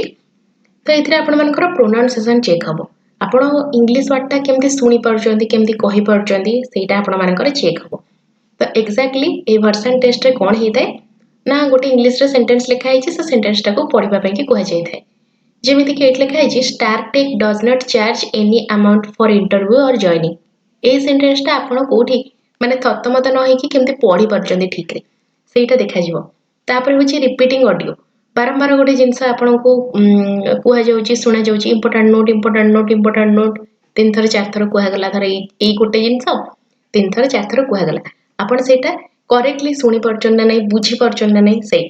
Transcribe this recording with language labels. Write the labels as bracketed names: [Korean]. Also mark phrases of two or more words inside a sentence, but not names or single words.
[Odia] ତ ଏଥିରେ ଆପଣମାନଙ୍କର [English] pronunciation check [Odia] ହେବ, ଆପଣ [English] English wordଟା [Odia] କେମିତି ଶୁଣିପାରୁଛନ୍ତି, କେମିତି କହିପାରୁଛନ୍ତି ସେଇଟା ଆପଣମାନଙ୍କର ଚେକ୍ ହେବ। ତ ଏକ୍ଜାକ୍ଟଲି ଏଇ [English] version testରେ [Odia] କ'ଣ ହେଇଥାଏ ନା ଗୋଟେ ଇଂଲିଶରେ ସେଣ୍ଟେନ୍ସ ଲେଖା ହେଇଛି, ସେ ସେଣ୍ଟେନ୍ସଟାକୁ ପଢ଼ିବା ପାଇଁକି କୁହାଯାଇଥାଏ। ଯେମିତିକି ଏଇଠି ଲେଖା ହେଇଛି [English] StarTech does not charge any amount for interview or joining। [Odia] ଏଇ ସେଣ୍ଟେନ୍ସଟା ଆପଣ କୋଉଠି ମାନେ ଥତମତ ନ ହେଇକି କେମିତି ପଢ଼ିପାରୁଛନ୍ତି ଠିକ୍ରେ ସେଇଟା ଦେଖାଯିବ। ତାପରେ ହେଉଛି [English] repeating audio, [Odia] ବାରମ୍ବାର ଗୋଟେ ଜିନିଷ ଆପଣଙ୍କୁ କୁହାଯାଉଛି, ଶୁଣାଯାଉଛି, [English] important note [Odia] 3 ଥର 4 ଥର କୁହାଗଲା। ଧର ଏଇ ଗୋଟେ ଜିନିଷ 3 ଥର 4 ଥର କୁହାଗଲା, ଆପଣ ସେଇଟା କରେକ୍ଟଲି ଶୁଣିପାରୁଛନ୍ତି ନା ନାହିଁ, ବୁଝିପାରୁଛନ୍ତି ନା ନାହିଁ ସେଇଟା।